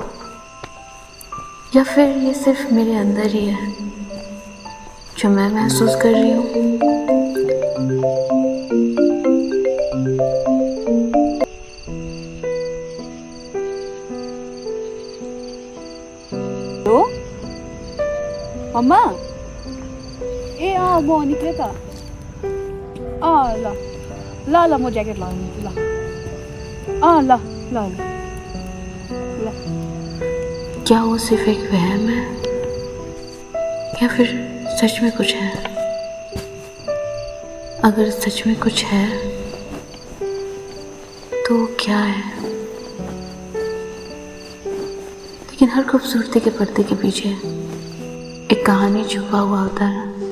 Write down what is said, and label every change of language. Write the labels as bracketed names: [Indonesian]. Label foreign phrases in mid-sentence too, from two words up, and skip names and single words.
[Hindi] या फिर ये सिर्फ मेरे अंदर ही है जो मैं महसूस कर रही हूँ। [Nepali] हेलो मम्मा, ए म निक्लेँ त। ल ल ल म ज्याकेट लगाउनु ल ल ल ल। [Hindi] क्या वो सिर्फ एक वहम है या फिर सच में कुछ है? अगर सच में कुछ है तो क्या है? लेकिन हर खूबसूरती के पर्दे के पीछे एक कहानी छुपा हुआ होता है।